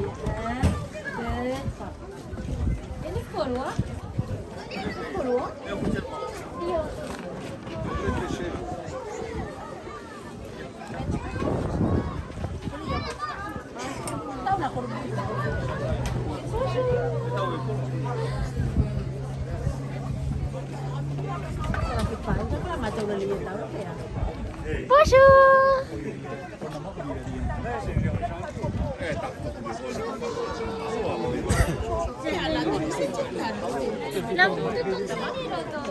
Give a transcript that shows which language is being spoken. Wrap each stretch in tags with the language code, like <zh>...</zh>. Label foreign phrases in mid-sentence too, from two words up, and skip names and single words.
<id>1, 2, 3. Ini keluar? Keluar? Iya. Tahu nak korban?</id> <fr>Bonjour. La route de ton mari, là-dedans.</fr>